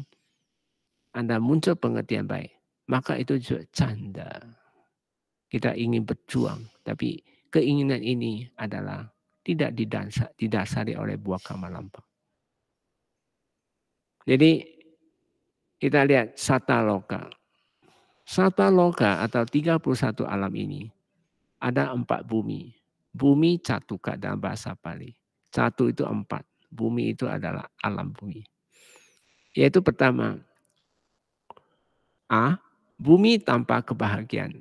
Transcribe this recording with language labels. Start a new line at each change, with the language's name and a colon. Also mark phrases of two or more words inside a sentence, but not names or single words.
Indonesian: Anda muncul pengertian baik, maka itu juga canda. Kita ingin berjuang, tapi keinginan ini adalah tidak didasari oleh buah kama lampau. Jadi kita lihat
Pali: sata loka. Sata loka
Indonesian: atau 31 alam ini ada 4 bumi. Bumi catuka dalam bahasa Pali. Catu itu 4. Bumi itu adalah alam bumi. Yaitu pertama, bumi tanpa kebahagiaan.